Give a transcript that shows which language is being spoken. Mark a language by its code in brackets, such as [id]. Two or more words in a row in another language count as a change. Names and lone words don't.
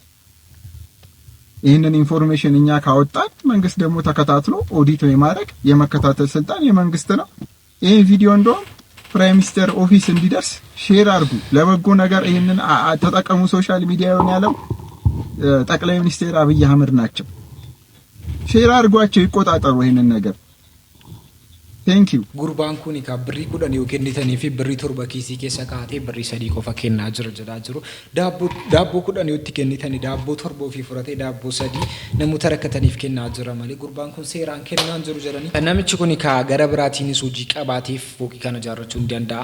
[am] ይሄንን ኢንፎርሜሽን እኛ ካወጣን መንግስት ደግሞ ተከታትሎ ኦዲት የማድረግ የመከታተል ስልጣን የመንግስት ነው። ይሄን ቪዲዮ እንደውም [en] Prime Minister Office [am] እንዲደርስ ሼር አድርጉ። ለበጎ ነገር ይሄንን ተጠቀሙ። ሶሻል ሚዲያውን ያለው ጠቅላይ ሚኒስትር አብይ አህመድ ናቸው። ሼር አድርጓቸው ይቆጣጠሩ ይሄንን ነገር። [en] Thank you. [om] Gurbaan kun ka birrii 10 yoo kennitanii fi birrii 7 kiisii keessa kaatee birrii 3 qofa kennaa jiru. Daabboo 10 yoo itti kennitanii daabboo 7 ofii fudhatee daabboo 3 namoota rakkataniif kennaa jira malee gurbaan kun seeraan kennaa jiru jedhanii. Namichi kun ka gara biraatiinis hojii qabaateef fooqii kana ijaarrachuu hin danda'a.